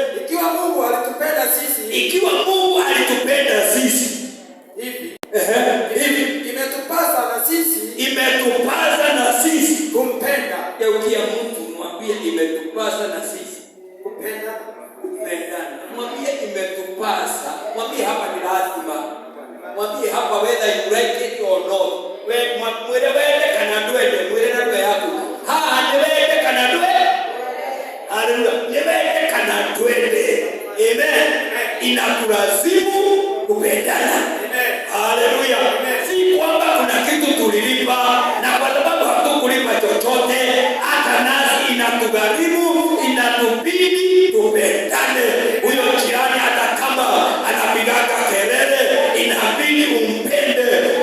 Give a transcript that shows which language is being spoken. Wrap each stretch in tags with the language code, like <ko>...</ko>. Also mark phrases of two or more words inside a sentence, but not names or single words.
<sw>ikiwa Mungu alitupenda sisi hivi, imetupasa na sisi kumpenda. Geukia mtu mwambie imetupasa na sisi kupendana. Mwambie imetupasa. Mwambie hapa ni lazima. Mwambie hapa</sw> <en>whether you like it or not. Mwere kana duende, mwere na duende yako. Niwende kana duende. Haleluya. Niwende kana duende.</en> <sw>Amen. Inakulazimu kupendana. Haleluya. Si kwamba kuna kitu tulilipa, na kwa sababu hatukulipa chochote, hata nasi inatugharimu, inatubidi tupendane. Huyo jirani hata kama anapigaga kelele, inabidi umpende.</sw>